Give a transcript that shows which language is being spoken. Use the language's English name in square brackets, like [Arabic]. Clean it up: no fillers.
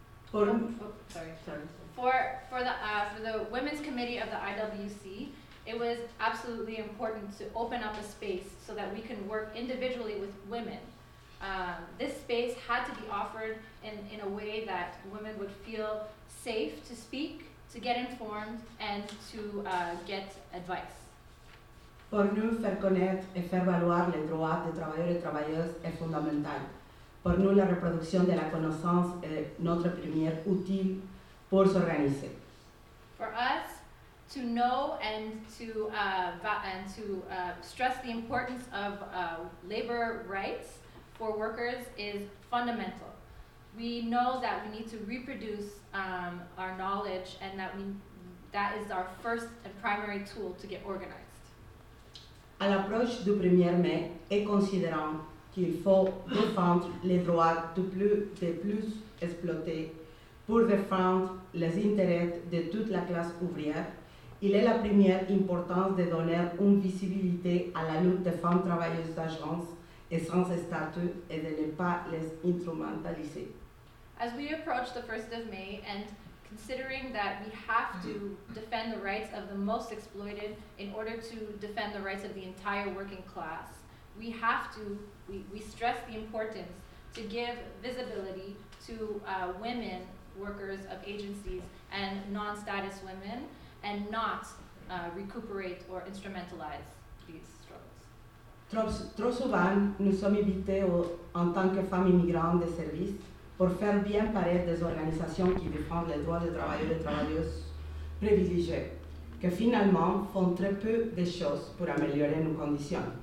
[English] For the Women's Committee of the IWC, it was absolutely important to open up a space so that we can work individually with women. This space had to be offered in a way that women would feel safe to speak, to get informed, and to get advice. [French] Pour nous, faire connaître et faire valoir les droits des travailleurs et travailleuses est fondamental. Pour nous, la reproduction de la connaissance est notre premier outil pour s'organiser. [English] For us, to know and to stress the importance of labor rights for workers is fundamental. We know that we need to reproduce our knowledge, and that is our first and primary tool to get organized. [French] À l'approche du 1er mai, et considérant qu'il faut défendre les droits des plus exploités pour défendre les intérêts de toute la classe ouvrière, il est la première importance de donner une visibilité à la lutte des femmes travailleuses d'agence et sans statut et de ne pas les instrumentaliser. [English] As we approach the 1st of May and considering that we have to defend the rights of the most exploited in order to defend the rights of the entire working class, we stress the importance to give visibility to women workers of agencies and non-status women and not recuperate or instrumentalize these struggles. [French] Trop souvent, nous sommes invités en tant que femmes immigrantes de service pour faire bien paraître des organisations qui défendent les droits des travailleurs et travailleuses privilégiés, que finalement font très peu de choses pour améliorer nos conditions.